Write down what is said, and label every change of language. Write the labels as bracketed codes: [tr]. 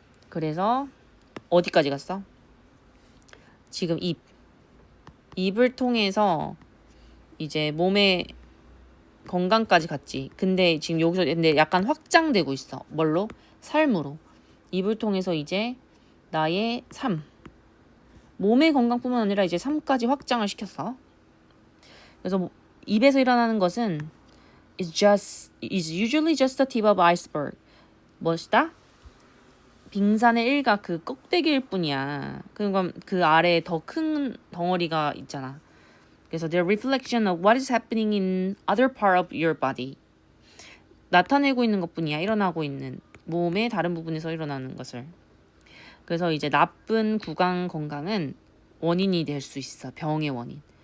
[ko] 그래서 어디까지 갔어? 지금 입을 통해서 이제 몸의 건강까지 갔지. 근데 지금 여기서 약간 확장되고 있어. 뭘로? 삶으로. 입을 통해서 이제 나의 삶. 몸의 건강뿐만 아니라 이제 삶까지 확장을 시켰어. 그래서 입에서 일어나는 것은 [en] is usually just the tip of iceberg. [ko] 뭐시다? 빙산의 일각 그 꼭대기일 뿐이야. 그러니까 그 아래에 더 큰 덩어리가 있잖아. 그래서 [en] the reflection of what is happening in other part of your body. [ko] 나타내고 있는 것뿐이야. 일어나고 있는 몸의 다른 부분에서 일어나는 것을. 그래서 이제 나쁜 구강 건강은 원인이 될 수 있어. 병의 원인.